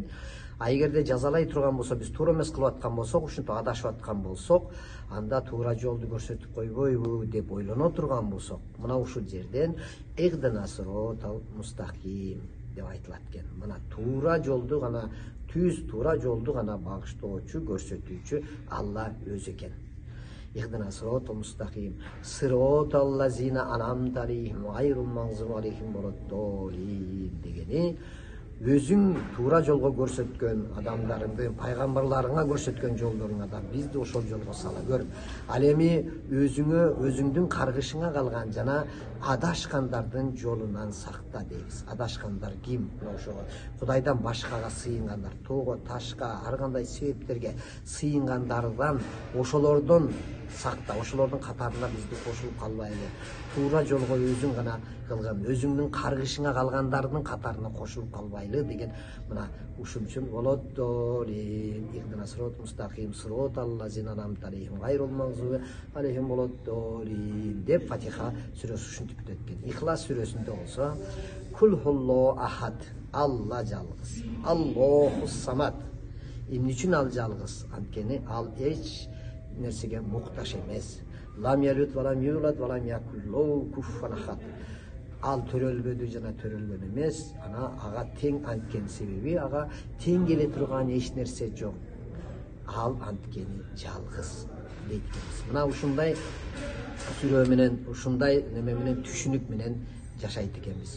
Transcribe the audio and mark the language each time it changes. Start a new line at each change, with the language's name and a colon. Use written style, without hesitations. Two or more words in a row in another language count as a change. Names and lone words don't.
Kyrgyz: Эгерде жазалай турган болсо, биз туура эмес кылып аткан болсок, ушинтип адашып аткан болсок, анда туура жолду көрсөтүп койбойбу деп ойлоно турган болсок, мына ушул жерден
Arabic: اهدنا الصراط المستقيم
Kyrgyz: деп айтылат экен. Мына туура жолду гана, түз туура жолду гана багыштоочу, көрсөтүүчү Алла өзү экен.
Arabic: اهدنا الصراط المستقيم صراط الذين أنعمت عليهم غير المغضوب عليهم ولا الضالين
Kyrgyz: дегени, өзүң туура жолго көрсөткөн адамдарыңды, пайгамбарларыңа көрсөткөн жолдоруңа да бизди ошол жолго сала көр. Ал эми өзүңдүн каргышыңа калган жана адашкандардын жолунан сакта дейбиз. Адашкандар ким? Ошого Кудайдан башкага сыйынгандар, тоого, ташка, ар кандай себептерге сыйынгандардан, ошолордон сакта, ошолордун катарына бизди кошулуп калбайлы. Туура жолго өзүң гана кылган, өзүңдүн каргышыңа калгандардын катарына кошулуп калбайлы деген, мына ушун үчүн володдолин,
Arabic: اهدنا الصراط المستقيم صراط الذين أنعمت عليهم غير المغضوب عليهم ولا الضالين
Kyrgyz: деп Фатиха сүрөсү ушинтип бүтөт экен. Ихлас сүрөсүндө болсо,
Arabic: قل هو الله أحد,
Kyrgyz: Алла жалгыз,
Arabic: الله الصمد.
Kyrgyz: Эмне үчүн ал жалгыз? Анткени ал эч нерсеге муктаж эмес.
Arabic: لم يلد ولم يولد ولم يكن كفوا أحد.
Kyrgyz: Ал төрөлбөдү жана төрөлгөн эмес, ага тең, анткени себеби ага тең келе турган эч нерсе жок. Ал анткени жалгыз дейт экенбиз. Мына ушундай сүрө менен, ушундай неме менен, түшүнүк менен жашайт экенбиз.